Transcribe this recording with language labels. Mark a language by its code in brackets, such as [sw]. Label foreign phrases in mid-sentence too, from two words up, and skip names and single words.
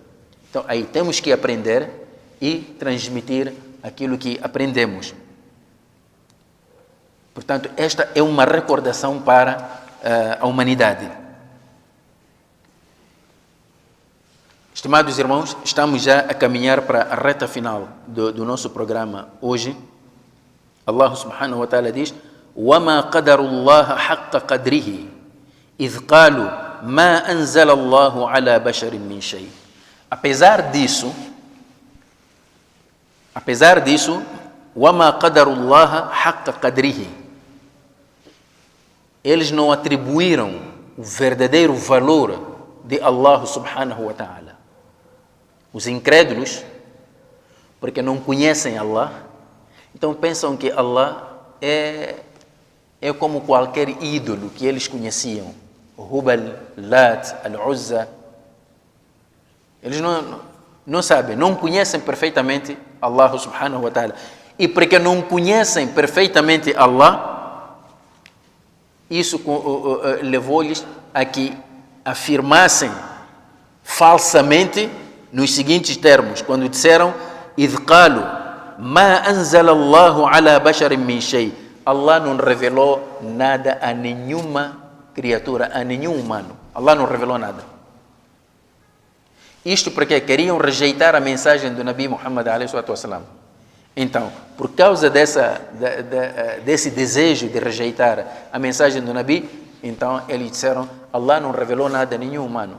[pt] Então, aí temos que aprender e transmitir aquilo que aprendemos. Portanto, esta é uma recordação para a humanidade. Estimados irmãos, estamos já a caminhar para a reta final do nosso programa hoje. [ar] الله سبحانه وتعالى diz: وَمَا قَدَرُ اللَّهَ حَقَّ قَدْرِهِ إِذْ قَالُوا مَا أَنزَلَ اللَّهُ عَلَى بَشَرٍ مِّن شَيْءٍ. [pt] Apesar disso, [ar] وَمَا قَدَرُ اللَّهَ حَقَّ قَدْرِهِ, [pt] eles não atribuíram o verdadeiro valor de [ar] الله سبحانه وتعالى. [pt] Os incrédulos, porque não conhecem Allah, então pensam que Allah é como qualquer ídolo que eles conheciam. Hubal, Lat, Al-Uzza. Eles não sabem, não conhecem perfeitamente [ar] الله سبحانه وتعالى. [pt] E porque não conhecem perfeitamente Allah, isso levou-lhes a que afirmassem falsamente nos seguintes termos, quando disseram: [ar] إِذْ قَالُوا مَا أَنزَلَ اللَّهُ عَلَى بَشَرٍ مِّن شَيْءٍ. [pt] Allah não revelou nada a nenhuma criatura, a nenhum humano. Allah não revelou nada. Isto porque queriam rejeitar a mensagem do Nabi Muhammad ﷺ. Então, por causa desse desejo de rejeitar a mensagem do Nabi, então eles disseram: Allah não revelou nada a nenhum humano.